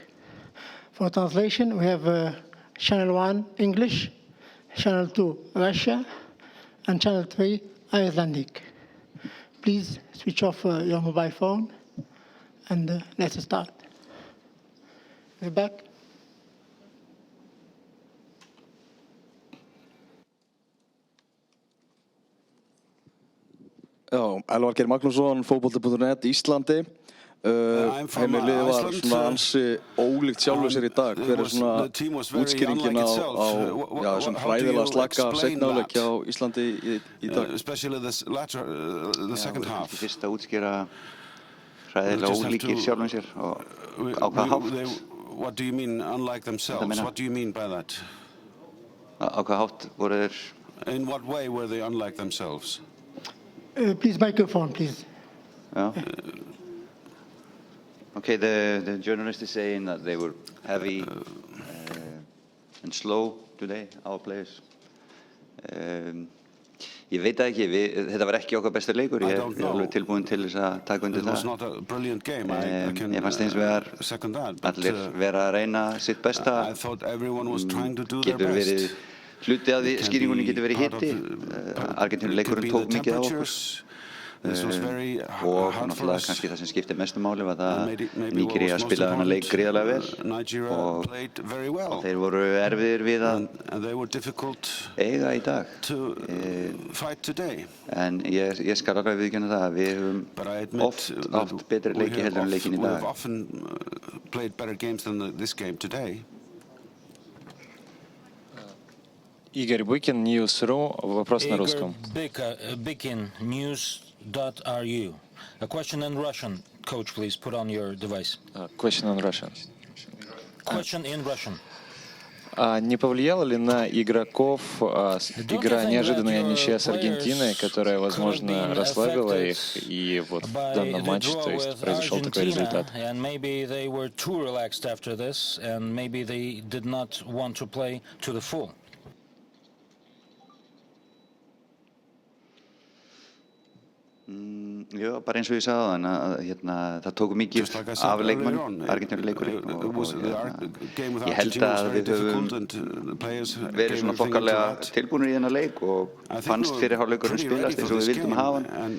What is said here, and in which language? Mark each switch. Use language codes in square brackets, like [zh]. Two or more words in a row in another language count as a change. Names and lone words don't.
[en] For translation, we have Channel 1 English, Channel 2 Russia, and Channel 3 Icelandic. Please switch off your mobile phone and let's start. We're back. [is] Já, Elvar Geir Magnússon, fótbolti.net, Íslandi. Heimilið var svona ansi ólíkt sjálfu sér í dag. Hver svona útskýringin á þessum hræðilega slaka seinni hálfleik hjá Íslandi í dag? Ekki fyrst að útskýra hræðilega ólíkir sjálfum sér og á hvaða hátt? [en] What do you mean unlike themselves? What do you mean by that? [is] Á hvaða hátt voru þeir? [en] In what way were they unlike themselves? Please, microphone, please. Okay, the journalist is saying that they were heavy and slow today, our players. [is] Ég veit það ekki, þetta var ekki okkar besti leikur, ég alveg tilbúin til þess að taka undir það. Ég fannst eins vegar allir vera að reyna sitt besta, getur verið hluti af því, skýringunni getur verið hiti, Argentínuleikurinn tók mikið á okkur og náttúrulega kannski það sem skiptir mestu máli var það Nígería spilaði þennan leik gríðarlega vel og þeir voru erfiðir við að eiga í dag. En ég skal alveg viðurkenna það að við höfum oft átt betri leiki heldur en leikinn í dag. [ru] Игорь Быкин, News.ru, вопрос на русском. Быкин, News.ru. [en] A question in Russian, coach, please put on your device. Question in Russian. Question in Russian. [ru] Не повлияла ли на игроков игра неожиданная ничья с Аргентиной, которая, возможно, расслабила их, и вот в данном матче, то есть произошел такой результат? [en] And maybe they were too relaxed after this, and maybe they did not want to play to the full. [is] Já, bara eins og ég sagði áðan að það tóku mikið af leikmönnum, Argentínuleikurinn og ég held að við höfum verið svona þokkalega tilbúnir í þennan leik og fannst fyrir hálfleikurinn spilast eins og við vildum hafa hann.